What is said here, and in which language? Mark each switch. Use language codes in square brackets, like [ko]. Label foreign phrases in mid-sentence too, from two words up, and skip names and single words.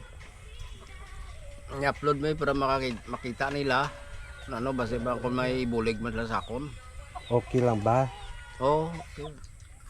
[tl] I-upload mo para makita nila. [hil] Ano, basta ba kung may bulig man sila sa akon. [tl] Okay lang ba? [en] Oh, okay.